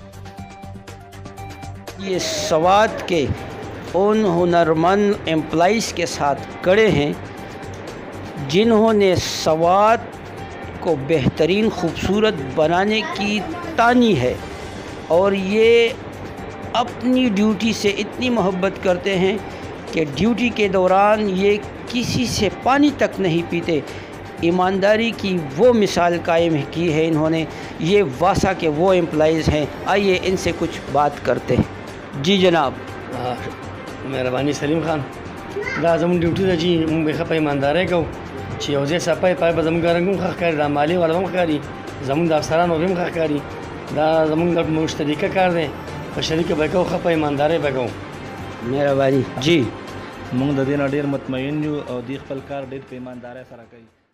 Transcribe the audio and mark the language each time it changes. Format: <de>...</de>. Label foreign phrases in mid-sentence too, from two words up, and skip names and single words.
<hi>ये सवात के उन हुनरमंद एम्प्लॉइज़ के साथ खड़े हैं जिन्होंने सवात को बेहतरीन खूबसूरत बनाने की तानी है और ये अपनी ड्यूटी से इतनी मोहब्बत करते हैं कि ड्यूटी के दौरान ये किसी से पानी तक नहीं पीते। ईमानदारी की वो मिसाल कायम की है इन्होंने। ये वासा के वो एम्प्लॉइज़ हैं, आइए इनसे कुछ बात करते हैं। जी जनाब।</hi> <ps>मेहरबानी सलीम खान دا زمون ډیوټي ده چې موږ به ښه په ایماندارۍ کوو چې یو ځای صفای پای به زموږ رنګ هم ښه ښکاري، دا مالي والا هم ښکاري، زموږ د افسرانو هم ښه ښکاري، دا زموږ د مشترکه کار دی، په شریکه به کوو، ښه په ایماندارۍ به کوو. مهرباني. جی موږ د دې نه ډېر مطمئن یو او دې خپل کار ډېر په ایماندارۍ سره کوي.</ps>